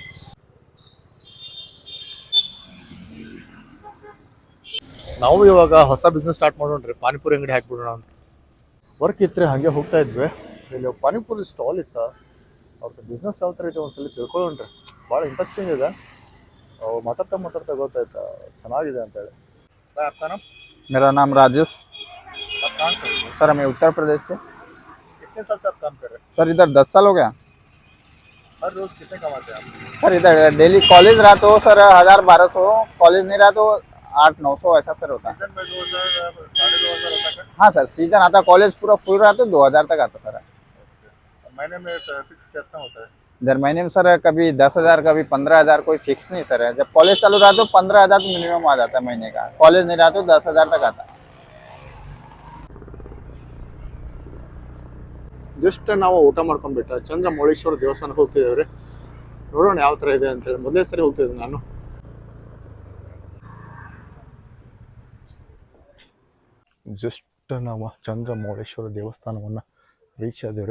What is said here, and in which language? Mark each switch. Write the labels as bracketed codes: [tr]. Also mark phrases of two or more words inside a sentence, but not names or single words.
[kn] ನಾವು ಇವಾಗ ಹೊಸ ಬಿಸ್ನೆಸ್ ಸ್ಟಾರ್ಟ್ ಮಾಡೋಣ್ರಿ, ಪಾನಿಪುರಿ ಅಂಗಡಿ ಹಾಕ್ಬಿಡೋಣ ಅಂತ. ವರ್ಕ್ ಇತ್ತು, ಹಾಗೆ ಹೋಗ್ತಾ ಇದ್ವಿ. ಇಲ್ಲಿ ಪಾನಿಪುರಿ ಸ್ಟಾಲ್ ಇತ್ತು, ಅವ್ರದ್ದು ಬಿಸ್ನೆಸ್ ಯಾವ ಥರ ಐತೆ ಒಂದ್ಸಲ ತಿಳ್ಕೊಳ್ಳೋಣ್ರಿ. ಭಾಳ ಇಂಟ್ರೆಸ್ಟಿಂಗ್ ಇದೆ. ಮಾತಾಡ್ತಾ ಗೊತ್ತಾಯ್ತಾ ಚೆನ್ನಾಗಿದೆ ಅಂತೇಳಿ. [hi] आपका नाम? मेरा नाम राजेश। आप कहाँ से हो? सर मैं उत्तर प्रदेश से। कितने साल से आप काम कर रहे हैं? सर इधर 10 साल हो गया। हर रोज कितने कमाते हैं आप? सर इधर डेली कॉलेज रहा तो सर 1000-1200, कॉलेज नहीं रहा तो 800-900 ऐसा सर होता है। सीजन में 2000 2,500 होता है? हाँ सर, सीजन आता कॉलेज पूरा फुल रहा तो 2000 तक आता सर। महीने में फिक्स कितना होता है? इधर महीने में सर कभी 10,000 कभी 15,000, कोई फिक्स नहीं सर है। जब कॉलेज चालू रहा तो 15,000 तो मिनिमम आ जाता है महीने का, कॉलेज नहीं रहा तो 10,000 तक आता है। [kn] ಜಸ್ಟ್ ನಾವು ಊಟ ಮಾಡ್ಕೊಂಡ್ಬಿಟ್ಟು ಚಂದ್ರಮೌಳೇಶ್ವರ ದೇವಸ್ಥಾನಕ್ಕೆ ಹೋಗ್ತಿದ್ದೇವ್ರಿ. ನೋಡೋಣ ಯಾವ ಥರ ಇದೆ ಅಂತೇಳಿ. ಮೊದಲೇ ಸರಿ ಹೋಗ್ತಿದ್ದೆ ನಾನು. ಜಸ್ಟ್ ನಾವು ಚಂದ್ರಮೌಳೇಶ್ವರ ದೇವಸ್ಥಾನವನ್ನು ರೀಚ್ ಆದೇವ್ರಿ.